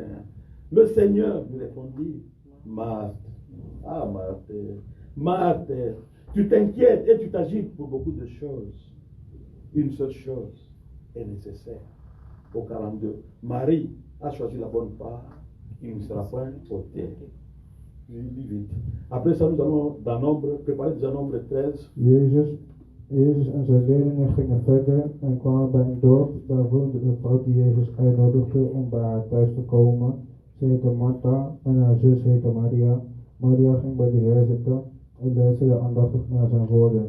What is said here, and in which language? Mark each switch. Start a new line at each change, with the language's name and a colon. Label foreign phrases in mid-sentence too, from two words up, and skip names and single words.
French: Le Seigneur lui répondit, Marthe, Marthe, tu t'inquiètes et tu t'agites pour beaucoup de choses. Une seule chose est nécessaire. Au 42, Marie a choisi la bonne part, qui ne sera point ôtée. Je lis vite. Après ça, nous allons dans Nombre, préparer déjà Nombre 13.
Dutch: Jezus en zijn leerlingen gingen verder en kwamen bij een dorp. Daar woonde een vrouw die Jezus uitnodigde om bij haar thuis te komen. Ze heette Martha en haar zus heette Maria. Maria ging bij de Heer zitten en luisterde aandachtig naar zijn woorden.